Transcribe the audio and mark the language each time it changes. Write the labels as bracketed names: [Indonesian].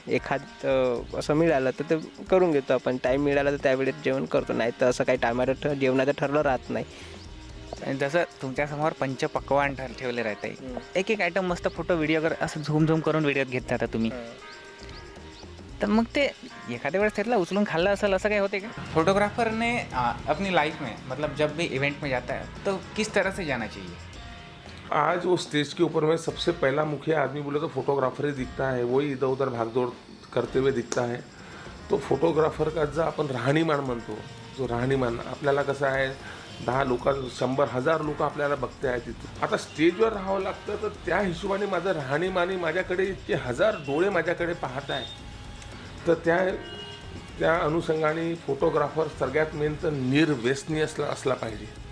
[Marathi] एखाद असं मिळालं तर ते करून घेतो आपण, टाईम मिळाला तर त्यावेळेत जेवण करतो, नाही तर असं काही टायमाला जेवणाचं ठरलं राहत नाही. जसं तुमच्यासमोर पंचपक्वान्न ठेवले राहते, एक एक आयटम मस्त फोटो व्हिडिओ कर असं झूम झूम करून व्हिडिओत घेत जाता तुम्ही. तर मग ते एखाद्या वेळेस त्यातला उचलून खाल्लं असेल असं काही होते का? [Hindi] फोटोग्राफर ने अपनी लाइफ में मतलब जब भी इवेंट में जाता है तो किस तरह से जाना चाहिए? आज वो स्टेज के ऊपर में सबसे पहला मुखिया आदमी बोले तो फोटोग्राफर ही दिखता है, वही इधर उधर भागदौड़ करते हुए दिखता है. तो फोटोग्राफर का जो [Marathi] आपण राहणीमान म्हणतो, जो राहणीमान आपल्याला कसं आहे, 10 लोक 100,000 लोक आपल्याला बघते आहेत तिथून. आता स्टेजवर राहावं लागतं, तर त्या हिशोबाने माझं राहणीमानी माझ्याकडे इतके 1000 डोळे माझ्याकडे पाहत आहे. तर त्या अनुषंगाने फोटोग्राफर सगळ्यात मेन तर निर्व्यसनी असला पाहिजे.